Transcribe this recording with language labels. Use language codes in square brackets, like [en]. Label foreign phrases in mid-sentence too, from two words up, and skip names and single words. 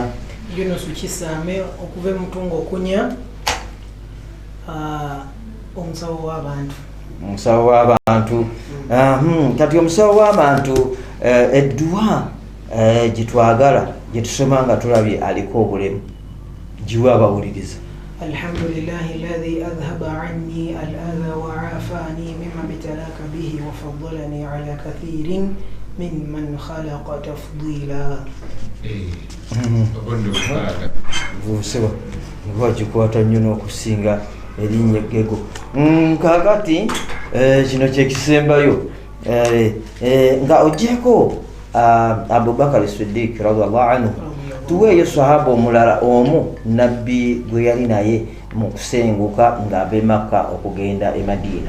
[lg] Yunus Kisame okuva e Mutungo okunya omusawo w'abantu. Omusawo w'abantu. Kati omusawo w'abantu edduwa gitwagala gyetusoma nga tulabye aliko obulemu giwa abawuliriza. [ar] الحمد لله الذي أذهب عني الأذى وعافاني مما ابتلاك به وفضلني على كثير ممن خلق تفضيلا. [lg] Buseba ngwagikwata nnyo n'okusinga erinnya eggego. Kakati kino kyekisembayo nga ogyeko Abubakar Siddiq [ar] رضي الله عنه, [lg] tuweeyo sahaba omulala omu nabbi gwe yali naye mu kusenguka ng'ava e Makka okugenda e Madina.